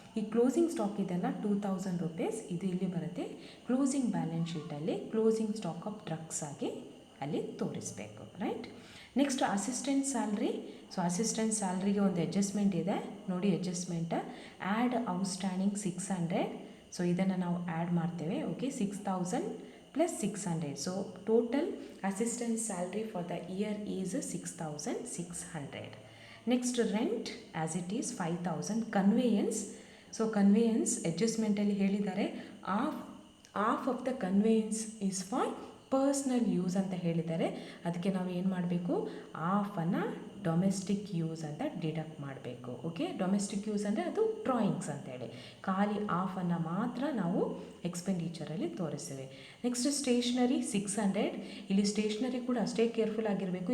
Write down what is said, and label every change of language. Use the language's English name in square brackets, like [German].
[Kannada] ಈ closing stock ಇದೆಲ್ಲ 2,000 rupees, ಇದು ಇಲ್ಲಿ ಬರುತ್ತೆ closing balance ಶೀಟಲ್ಲಿ closing stock of drugs ಆಗಿ ಅಲ್ಲಿ ತೋರಿಸಬೇಕು. Right. Next assistant salary. So assistant ಸ್ಯಾಲ್ರಿಗೆ ಒಂದು ಅಡ್ಜಸ್ಟ್ಮೆಂಟ್ ಇದೆ ನೋಡಿ, ಅಡ್ಜಸ್ಟ್ಮೆಂಟ್ ಆ್ಯಡ್ ಔಟ್ಸ್ಟ್ಯಾಂಡಿಂಗ್ 600. ಸೊ ಇದನ್ನು ನಾವು ಆ್ಯಡ್ ಮಾಡ್ತೇವೆ. Okay, 6,000 plus 600. [English] So total assistant salary for the year is 6,600. Next rent as it is 5,000. Conveyance. So conveyance adjustment [Kannada] ಅಲ್ಲಿ ಹೇಳಿದ್ದಾರೆ [English] half of the conveyance is for personal use [Kannada] ಅಂತ ಹೇಳಿದ್ದಾರೆ. ಅದಕ್ಕೆ ನಾವು ಏನು ಮಾಡಬೇಕು, ಹಾಫನ್ನು ಡೊಮೆಸ್ಟಿಕ್ ಯೂಸ್ ಅಂತ ಡಿಡಕ್ಟ್ ಮಾಡಬೇಕು. ಓಕೆ, ಡೊಮೆಸ್ಟಿಕ್ ಯೂಸ್ ಅಂದರೆ ಅದು ಡ್ರಾಯಿಂಗ್ಸ್ ಅಂತೇಳಿ, ಖಾಲಿ ಹಾಫನ್ನು ಮಾತ್ರ ನಾವು ಎಕ್ಸ್ಪೆಂಡಿಚರಲ್ಲಿ ತೋರಿಸ್ತೇವೆ. Next stationery 600. ಇಲ್ಲಿ ಸ್ಟೇಷ್ನರಿ ಕೂಡ ಅಷ್ಟೇ ಕೇರ್ಫುಲ್ ಆಗಿರಬೇಕು.